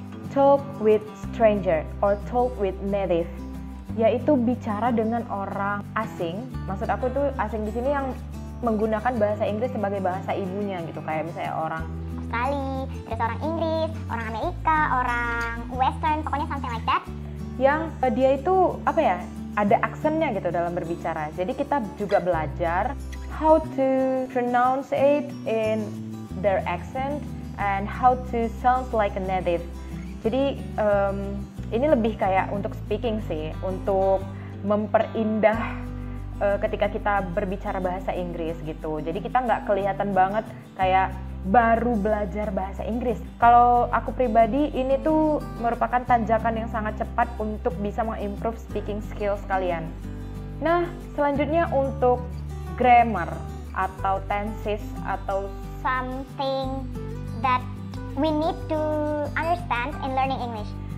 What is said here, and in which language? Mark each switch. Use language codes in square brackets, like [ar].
[en] Talk with stranger or talk with native, yaitu bicara dengan orang asing. [id] Maksud aku tuh asing di sini yang menggunakan bahasa Inggris sebagai bahasa ibunya gitu, kayak misalnya orang Australia, terus orang Inggris, orang Amerika, orang Western, pokoknya something like that. Yang dia itu ada aksennya gitu dalam berbicara. Jadi kita juga belajar how to pronounce it in their accent and how to sound like a native. Jadi ini lebih kayak untuk speaking sih, untuk memperindah ketika kita berbicara bahasa Inggris gitu. Jadi kita nggak kelihatan banget kayak baru belajar bahasa Inggris. Kalau aku pribadi, ini tuh merupakan tanjakan yang sangat cepat untuk bisa mengimprove speaking skills kalian. Nah, selanjutnya untuk grammar atau tenses atau [en] something that we need to understand in learning English.